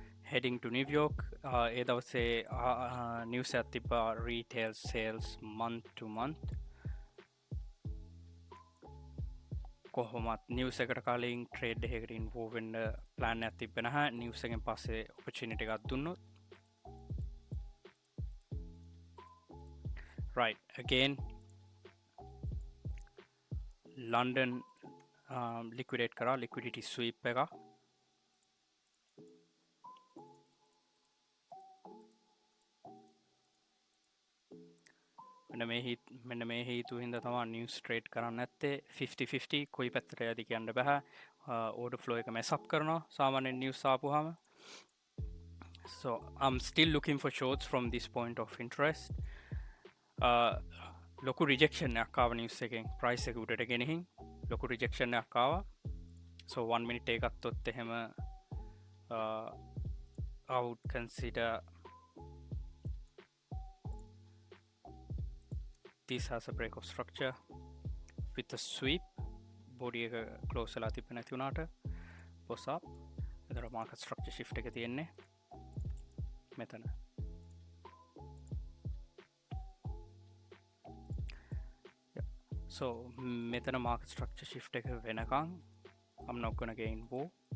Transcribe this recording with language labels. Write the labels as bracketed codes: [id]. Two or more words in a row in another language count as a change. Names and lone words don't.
[en] heading to New York. [si] ඒ දවසේ නිවස් එකක් තිබ්බා [en] retail sales month to month. [si] කොහොමත් නිවස් එකට කලින් ට්‍රේඩ් එකකට ඉන්වෝල්ව් වෙන්න ප්ලෑන් එකක් තිබ්බේ නැහැ. නිවස් එකෙන් පස්සේ opportunity එකක් දුන්නොත්. [en] Right, again London liquidate කරා liquidity sweep එක. [si] මෙන්න මේ හේතු හින්දා තමයි නිවස් ට්‍රේඩ් කරන්න නැත්තේ. 50-50 කොයි පැත්තට යද කියන්න බෑ. [en] order flow [si] එක [en] mess up [si] කරනවා සාමාන්‍යයෙන් නිවස් ආපුවාම. [en] So I'm still looking for shorts from this point of interest. [si] ලොකු rejection එකක් ආව නිවස් එකෙන් price එක උඩට ගෙනihin ලොකු rejection එකක් ආවා. [en] So 1 minute [si] එක ගත්තොත් එහෙම [en] I would consider this has a break of structure with a sweep. [si] Body එක close වෙලා තිබෙන්නේ නැති වුණාට [en] boss up. එතන market structure shift එක තියෙන්නේ මෙතන. So මෙතන market structure shift [si] එක වෙනකන් [en] I'm not gonna get involved.